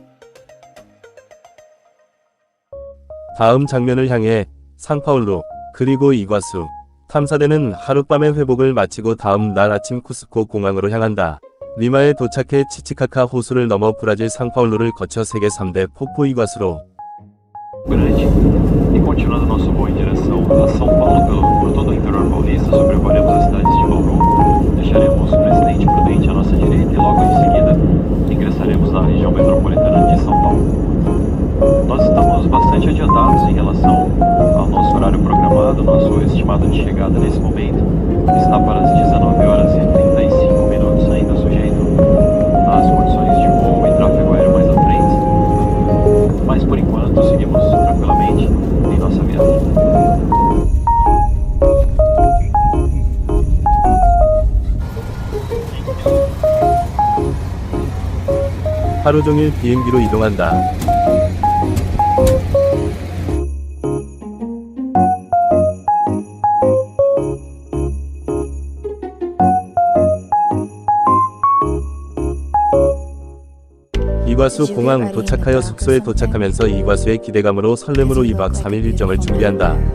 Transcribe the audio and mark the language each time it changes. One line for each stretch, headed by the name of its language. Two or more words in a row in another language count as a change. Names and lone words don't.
Korean: 다음 장면을 향해 상파울루, 그리고 이과수. 탐사대는 하룻밤의 회복을 마치고 다음 날 아침 쿠스코 공항으로 향한다. 리마에 도착해 치치카카 호수를 넘어 브라질 상파울루를 거쳐 세계 3대 폭포 이과수로.
Portuguese: Grande e continuando nosso voo em direção a São Paulo por todo o interior paulista, sobrevoaremos as cidades de Bauru, deixaremos o Presidente Prudente à nossa direita e logo em seguida ingressaremos na região metropolitana de São Paulo. Nós estamos bastante adiantados em relação ao nosso horário programado. Nosso estimado de chegada nesse momento está para as 19 horas e 35 minutos, ainda sujeito às condições de voo e tráfego aéreo mais à frente. Mas por enquanto seguimos tranquilamente em nossa viagem.
Korean: 하루 종일 비행기로 이동한다. 이과수 공항 도착하여 숙소에 도착하면서 이과수의 기대감으로 설렘으로 2박 3일 일정을 준비한다.